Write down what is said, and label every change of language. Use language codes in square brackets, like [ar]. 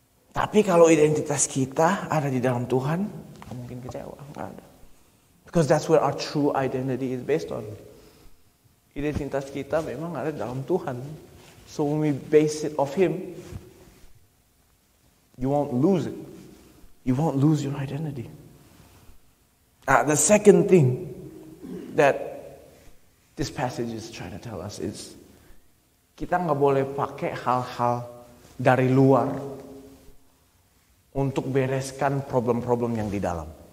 [id] Tapi kalau identitas kita ada di dalam Tuhan, nggak mungkin kecewa. Nggak ada. [en] Because that's where our true identity is based on. [id] Identitas kita memang ada dalam Tuhan. [en] So when we base it off Him, you won't lose it. You won't lose your identity. The second thing that this passage is trying to tell us is [id] kita nggak boleh pakai hal-hal dari luar untuk bereskan problem-problem yang di dalam.